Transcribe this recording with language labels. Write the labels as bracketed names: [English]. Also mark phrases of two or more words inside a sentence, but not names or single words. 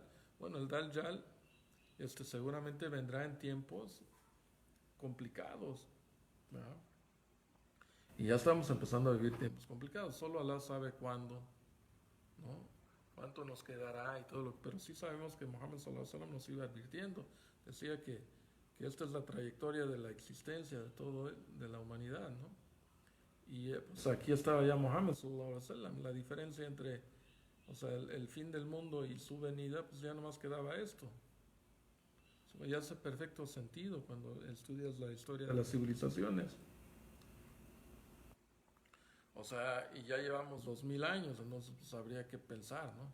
[Spanish] Bueno, el Dajjal seguramente vendrá en tiempos complicados, ¿verdad? Y ya estamos empezando a vivir tiempos complicados. Solo Allah sabe cuándo, ¿no? Cuánto nos quedará y todo lo pero sí sabemos que Muhammad [Arabic] صلى الله عليه وسلم [Spanish] nos iba advirtiendo. Decía que esta es la trayectoria de la existencia de todo, de la humanidad, ¿no? Y pues aquí estaba ya Muhammad [Arabic] صلى الله عليه وسلم. [Spanish] La diferencia entre, o sea, el fin del mundo y su venida, pues ya nomás quedaba esto. Eso ya hace perfecto sentido cuando estudias la historia de las civilizaciones. O sea, y ya llevamos 2000 años, entonces pues habría que pensar, ¿no?